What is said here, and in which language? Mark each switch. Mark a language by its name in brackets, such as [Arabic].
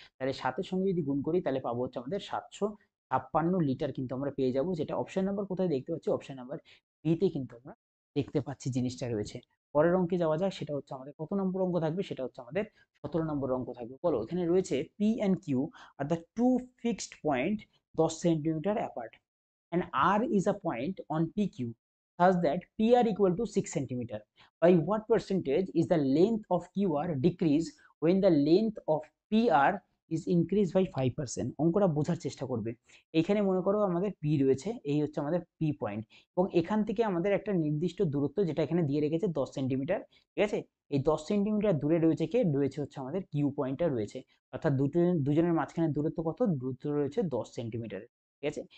[Bangla] তাহলে 7-এর সঙ্গে যদি গুণ করি তাহলে পাবো হচ্ছে আমাদের 756 লিটার কিন্তু আমরা পেয়ে যাব, যেটা অপশন নাম্বার কোথায় দেখতে পাচ্ছি, অপশন নাম্বার বিতে কিন্তু আমরা দেখতে পাচ্ছি জিনিসটা রয়েছে। পরের অঙ্কে যাওয়া যাক, সেটা হচ্ছে আমাদের কত নম্বর অঙ্ক থাকবে, সেটা হচ্ছে আমাদের 17 নম্বর অঙ্ক থাকবে। বলো, এখানে রয়েছে [English] P and Q are the two fixed point 10 centimetre apart, and R is a point on PQ such that PR equal to 6 centimeter. By what percentage is the length of QR decrease when the length of PR is increased by 5%? [Bangla] অঙ্কটা বোঝার চেষ্টা করবে। এখানে মনে করো আমাদের P রয়েছে, এই হচ্ছে আমাদের P পয়েন্ট, এবং এখান থেকে আমাদের একটা নির্দিষ্ট দূরত্ব যেটা এখানে দিয়ে রেখেছে 10 সেন্টিমিটার, ঠিক আছে। এই 10 সেন্টিমিটার দূরে রয়েছে কে, রয়েছে হচ্ছে আমাদের কিউ পয়েন্টটা রয়েছে, অর্থাৎ দুজনের মাঝখানে দূরত্ব কত, দূরত্ব রয়েছে 10 সেন্টিমিটার, ঠিক আছে।